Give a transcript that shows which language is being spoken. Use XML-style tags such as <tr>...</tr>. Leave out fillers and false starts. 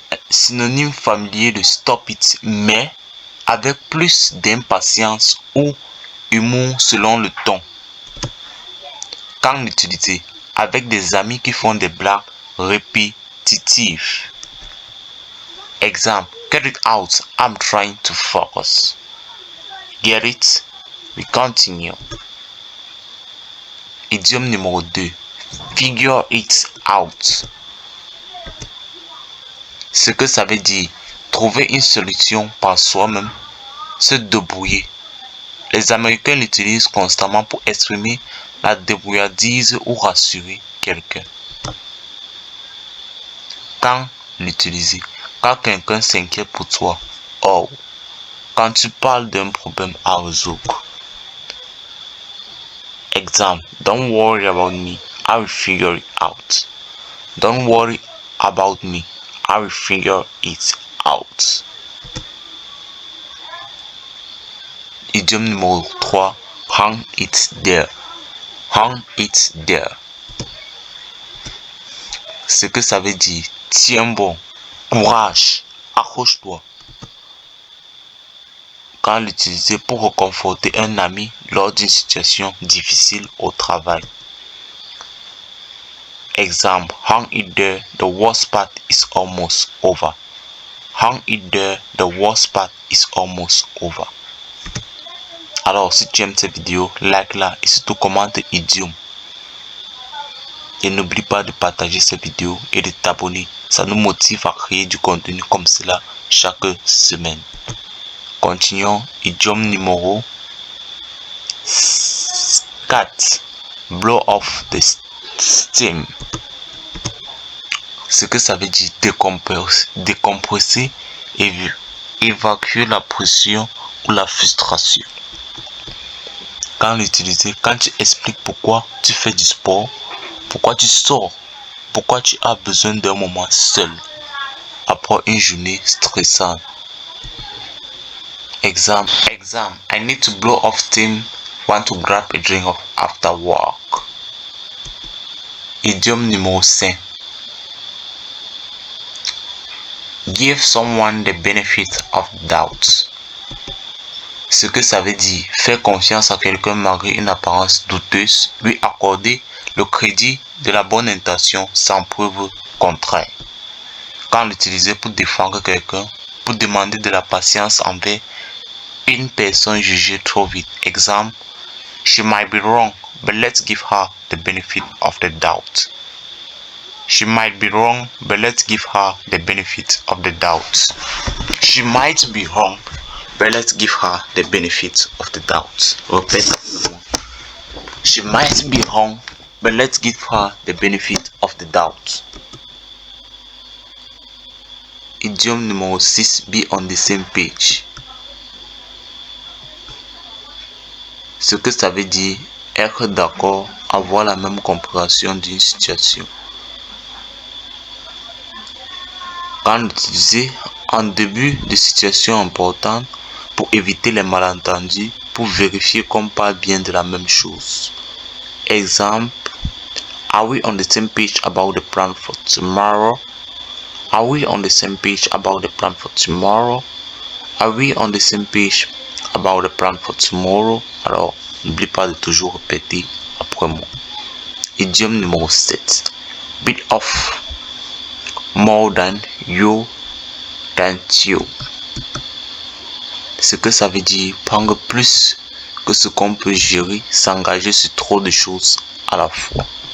<fr>Synonyme familier de</fr> <en>stop it,</en> <fr>mais avec plus d'impatience ou humour selon le ton. Quand l'utiliser, avec des amis qui font des blagues répétitives.</fr> <en>Exemple, get it out, I'm trying to focus. Get it, we continue.</en> <fr>Idiome numéro 2.</fr> <en>Figure it out.</en> <fr>Ce que ça veut dire, trouver une solution par soi-même, se débrouiller. Les Américains l'utilisent constamment pour exprimer la débrouillardise ou rassurer quelqu'un. Quand l'utiliser, quand quelqu'un s'inquiète pour toi, oh, quand tu parles d'un problème à résoudre.</fr> <en>Exemple, don't worry about me, I will figure it out. Don't worry about me, I will figure it out.</en> <fr>Idiome numéro 3,</fr> <en>hang it there. Hang it there.</en> <fr>Ce que ça veut dire, tiens bon, courage, accroche-toi. Quand l'utiliser pour réconforter un ami lors d'une situation difficile au travail.</fr> <en>Exemple, hang it there, the worst part is almost over. Hang it there, the worst part is almost over.</en> <fr>Alors, si tu aimes cette vidéo, like-la et surtout commente idiome. Et n'oublie pas de partager cette vidéo et de t'abonner. Ça nous motive à créer du contenu comme cela chaque semaine. Continuons, idiome numéro 4.</fr> <en>Blow off the steam.</en> <fr>Ce que ça veut dire, décompresser et évacuer la pression ou la frustration. Quand l'utiliser, quand tu expliques pourquoi tu fais du sport, pourquoi tu sors, pourquoi tu as besoin d'un moment seul après une journée stressante.</fr> <en>Exemple, I need to blow off steam, want to grab a drink after work.</en> <fr>Idiome numéro 5.</fr> <en>Give someone the benefit of doubt.</en> <fr>Ce que ça veut dire, faire confiance à quelqu'un malgré une apparence douteuse, lui accorder le crédit de la bonne intention sans preuve contraire. Quand l'utiliser pour défendre quelqu'un, pour demander de la patience envers une personne jugée trop vite.</fr> <en>Exemple, she might be wrong, but let's give her the benefit of the doubt. She might be wrong, but let's give her the benefit of the doubt. She might be wrong, but let's give her the benefit of the doubt.</en> <fr>Répète.</fr> <en>She might be wrong, but let's give her the benefit of the doubt.</en> <fr>Idiome numéro 6,</fr> <en>be on the same page.</en> <fr>Ce que ça veut dire, être d'accord avoir la même compréhension d'une situation. Quand utiliser en début de situation importante pour éviter les malentendus, pour vérifier qu'on parle bien de la même chose.</fr> <en>Exemple, are we on the same page about the plan for tomorrow? Are we on the same page about the plan for tomorrow? Are we on the same page about the plan for tomorrow?</en> <fr>Alors, n'oublie pas de toujours répéter après moi. Idiome numéro 7.</fr> <en>Bit of. More than you, than you.</en> <fr>Ce que ça veut dire, prendre plus que ce qu'on peut gérer, s'engager sur trop de choses à la fois.</fr>